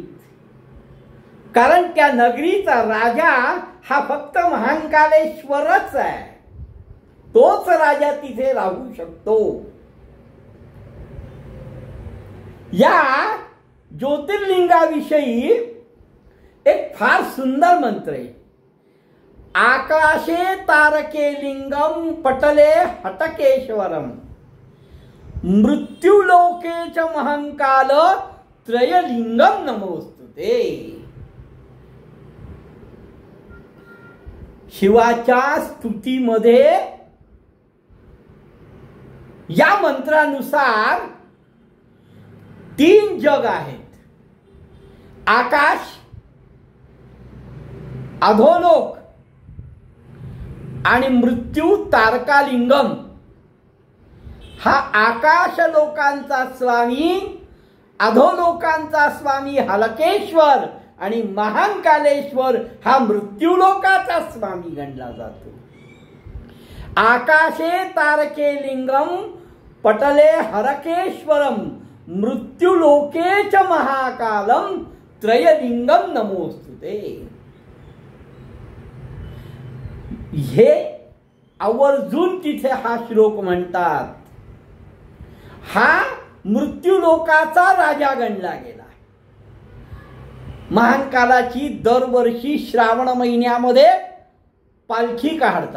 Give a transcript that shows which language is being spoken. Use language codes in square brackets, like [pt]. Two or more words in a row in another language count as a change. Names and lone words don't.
[mr] कारण त्या नगरीचा राजा हा फक्त महाकालेश्वरच आहे, तोच राजा तिथे राहू शकतो. या ज्योतिर्लिंगाविषयी एक फार सुंदर मंत्र आहे. [sa] आकाशे तारके लिंगम पटले हटकेश्वरम मृत्युलोके च महंकाल त्रयलिंगम नमोस्तुते. [mr] शिवाच्या स्तुतीमध्ये या मंत्रानुसार 3 जग आहेत. आकाश, अधोलोक आणि मृत्यू तारकालिंगम. हा आकाश लोकांचा स्वामी, अधोलोकांचा स्वामी हलकेश्वर आणि महांकालेश्वर हा मृत्यूलोकाचा स्वामी गणला जातो. [sa] आकाशे तारके लिंगम पटले हरकेश्वरम मृत्युलोके च महाकालम त्रयलिंगम नमोस्तुते. [mr] हे आवर्जून तिथे हा श्लोक म्हणतात. हा मृत्यूलोकाचा राजा गणला गेला. महाकालाची दरवर्षी श्रावण महिन्यामध्ये पालखी काढतात.